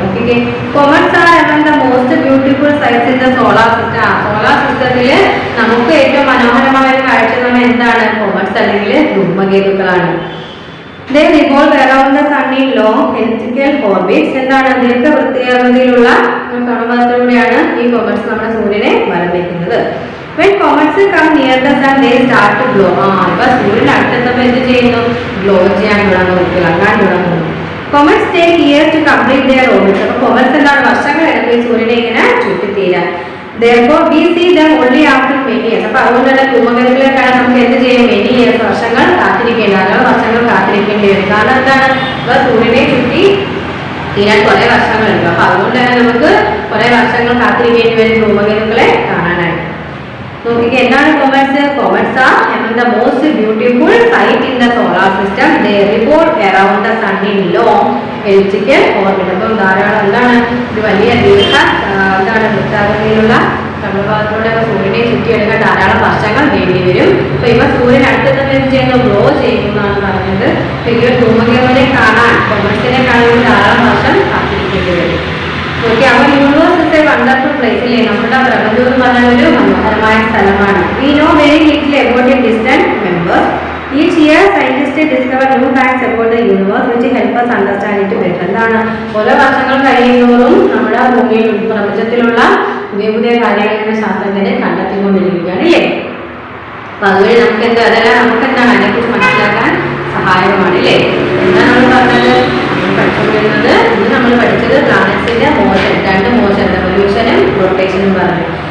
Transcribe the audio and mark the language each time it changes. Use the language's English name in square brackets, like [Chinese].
[English] Okay, comets are among the most beautiful sights in the solar system. [Malayalam] Solar സിസ്റ്റത്തില് നമുക്ക് ഏറ്റവും മനോഹരമായ ഒരു കാഴ്ച എന്ന് പറഞ്ഞാൽ എന്താണ്, കോമറ്റ്സ് അല്ലെങ്കിൽ ധൂമകേതുക്കളാണ്. [English] They revolve around the sun in long elliptical orbits. [Malayalam] എന്താണ്, ദീർഘവൃത്താകൃതിയിലുള്ള ഭ്രമണപഥത്തിലൂടെയാണ് ഈ കോമറ്റ്സ് നമ്മുടെ സൂര്യനെ വലം വയ്ക്കുന്നത്. [English] When comets come near the sun, they start to glow. [Malayalam] ഇപ്പൊ സൂര്യൻ അടുത്തെത്തുമ്പോൾ എന്ത് ചെയ്യുന്നു, ഗ്ലോ ചെയ്യാൻ തുടങ്ങുന്നു, തിളങ്ങാൻ തുടങ്ങുന്നു. [English] Comets take years to complete their orbits. [Malayalam] അപ്പൊ comets എന്താണ്, വർഷങ്ങൾ എടുക്കും ഈ സൂര്യനെ ഇങ്ങനെ ചുറ്റിത്തീരാൻ. [English] Therefore we see them only after many years. [Malayalam] അപ്പൊ അതുകൊണ്ട് തന്നെ ധൂമകേതുക്കളെക്കാൾ നമുക്ക് എന്ത് ചെയ്യും, [English] many years, [Malayalam] വർഷങ്ങൾ കാത്തിരിക്കേണ്ടി, അല്ലാതെ വർഷങ്ങൾ കാത്തിരിക്കേണ്ടി വരും. കാരണം എന്താണ്, ഇപ്പൊ സൂര്യനെ ചുറ്റി തീരാൻ കുറെ വർഷങ്ങൾ എടുക്കും. അപ്പൊ അതുകൊണ്ട് തന്നെ നമുക്ക് കുറെ വർഷങ്ങൾ കാത്തിരിക്കേണ്ടി വരും ധൂമകേതുക്കളെ കാണാനായിട്ട്. നോക്കിക്കേ, എന്താണ് comets? [English] Comets are among the most beautiful sight in the solar system. They revolve around the sun in long elliptical orbit. [Malayalam] അപ്പം ധാരാളം എന്താണ്, ഒരു വലിയ എന്താണ് വൃത്താകൃതിയിലുള്ള ഭ്രമണപഥത്തിലൂടെ സൂര്യനെ ചുറ്റിയെടുക്കാൻ ധാരാളം വർഷങ്ങൾ വേണ്ടി വരും. അപ്പൊ ഇവ സൂര്യൻ അടുത്തെത്തുമ്പോൾ എന്ത് ചെയ്യുന്നു, ഗ്ലോ ചെയ്യുന്നതാണ് പറഞ്ഞത്. ഈ ഒരു ധൂമകേതുവിനെ കാണാൻ, കോമറ്റ്സിനെ കാണാൻ ധാരാളം വർഷം കാത്തിരിക്കേണ്ടി വരും. ഓക്കെ, അപ്പൊ [English] universe is a wonderful place [Malayalam] അല്ലേ. നമ്മുടെ പ്രപഞ്ചം എന്ന് പറഞ്ഞ ഒരു മനോഹരമായ സ്ഥലമാണ്. [English] We know very little about a distant members. Each year scientists discover new facts about the universe which help us understand it better. [Malayalam] എന്താണ്, ഓരോ വർഷങ്ങൾ കഴിയുന്നതോറും നമ്മുടെ ഭൂമിയിൽ പ്രപഞ്ചത്തിലുള്ള പുതിയ പുതിയ കാര്യങ്ങൾ ശാസ്ത്രജ്ഞരെ കണ്ടെത്തിക്കൊണ്ടിരിക്കുകയാണ് അല്ലേ. അപ്പൊ അതുവഴി നമുക്ക് എന്താ, അതെല്ലാം നമുക്ക് എന്താണ് അതിനെക്കുറിച്ച് മനസ്സിലാക്കാൻ സഹായകമാണ് അല്ലേ. എന്താണ് നമ്മൾ പറഞ്ഞത്, പഠിച്ചുകൊണ്ടിരുന്നത് ഇന്ന് നമ്മൾ പഠിച്ചത് പ്ലാനറ്റ്സിന്റെ മോഷൻ, 2 മോഷൻ, റെവല്യൂഷനും റൊട്ടേഷനും പറഞ്ഞു.